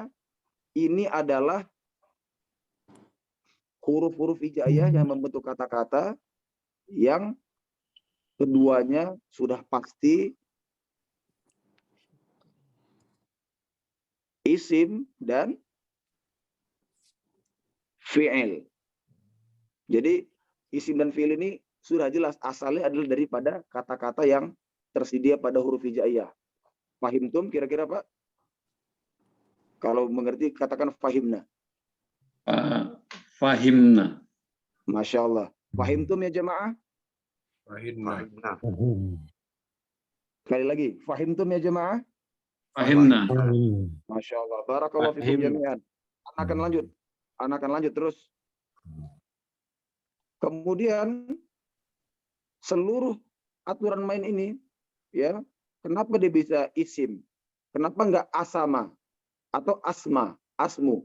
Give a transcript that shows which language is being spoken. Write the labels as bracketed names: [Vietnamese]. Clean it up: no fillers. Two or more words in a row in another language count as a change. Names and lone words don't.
[Indonesian] Ini adalah huruf-huruf hijaiyah yang membentuk kata-kata yang keduanya sudah pasti isim dan fi'il. Jadi isim dan fi'il ini sudah jelas asalnya adalah daripada kata-kata yang tersedia pada huruf hijaiyah. Fahimtum kira-kira Pak? Kalau mengerti katakan fahimna. Fahimna. [Arabic] Masya Allah. [Indonesian] Fahimtum ya jemaah? Fahimna. Fahimna. Sekali lagi. Fahimtum ya jemaah? Fahimna. [Arabic] Masya Allah. Barakallahu fikum jami'an. [Indonesian] Anak akan lanjut terus. Kemudian seluruh aturan main ini, ya, kenapa dia bisa isim? Kenapa enggak asama atau asma, asmu?